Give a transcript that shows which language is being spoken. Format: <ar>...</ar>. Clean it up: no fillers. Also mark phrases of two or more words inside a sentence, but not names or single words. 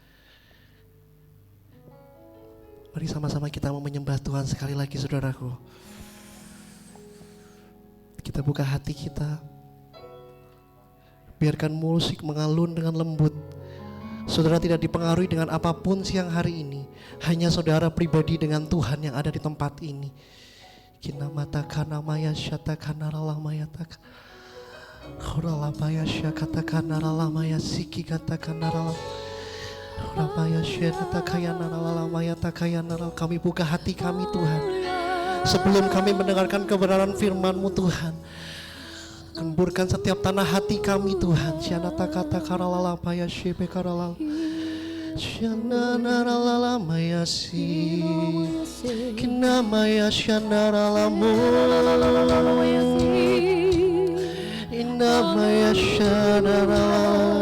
<id>Mari sama-sama kita mau menyembah Tuhan sekali lagi, saudaraku. Kita buka hati kita. Biarkan musik mengalun dengan lembut. Saudara tidak dipengaruhi dengan apapun siang hari ini. Hanya saudara pribadi dengan Tuhan yang ada di tempat ini. Kinamata kanamaya syata kanaralamaya tak. Khuralabaya syakata kanaralamaya siki kata kanaralam. Kami buka hati kami, Tuhan. Sebelum kami mendengarkan kebenaran firman-Mu, Tuhan, gemburkan setiap tanah hati kami, Tuhan. Syanata kata karalalabaya syebe karalal. Syanaralamaya si kinamaya syanaralamu inamaya syanaralam.</id>